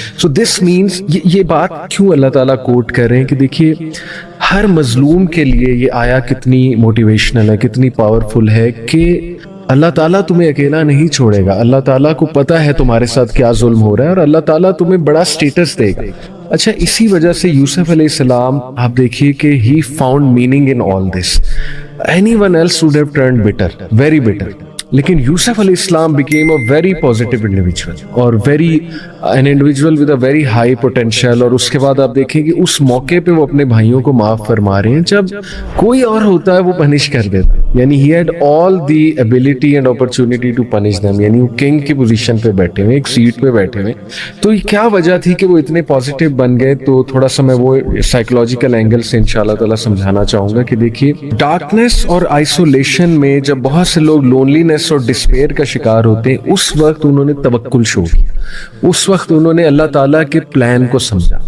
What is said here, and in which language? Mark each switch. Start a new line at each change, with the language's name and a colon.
English: so this means,
Urdu: یہ بات کیوں اللہ تعالیٰ کوٹ کر رہے ہیں کہ دیکھیے ہر مظلوم کے لیے یہ آیا کتنی موٹیویشنل ہے, کتنی پاورفل ہے کہ اللہ تعالیٰ تمہیں اکیلا نہیں چھوڑے گا. اللہ تعالیٰ کو پتا ہے تمہارے ساتھ کیا ظلم ہو رہا ہے اور اللہ تعالیٰ تمہیں بڑا سٹیٹس دے گا. اچھا, اسی وجہ سے یوسف علیہ السلام آپ دیکھیے کہ
English: he found meaning in all this. Anyone else would have turned bitter, very bitter. لیکن یوسف علیہ السلام became a very positive individual اور an individual with a very high potential.
Urdu: اور اس کے بعد آپ دیکھیں کہ اس موقع پہ وہ اپنے بھائیوں کو معاف فرما رہے ہیں جب کوئی اور ہوتا ہے وہ پنش کر دیتا.
English: یعنی he had all the ability and opportunity to punish them.
Urdu: یعنی وہ کنگ کی پوزیشن پہ بیٹھے ہوئے, ایک سیٹ پہ بیٹھے ہوئے. تو یہ کیا وجہ تھی کہ وہ اتنے پازیٹیو بن گئے؟ تو تھوڑا سا میں وہ سائیکولوجیکل اینگل سے انشاءاللہ تعالیٰ سمجھانا چاہوں گا کہ دیکھیے ڈارکنیس اور آئسولیشن میں جب بہت سے لوگ لونلینس اور ڈسپیئر کا شکار ہوتے ہیں, اس وقت انہوں نے توکل شو کیا, اس وقت انہوں نے اللہ تعالیٰ کے پلان کو سمجھا.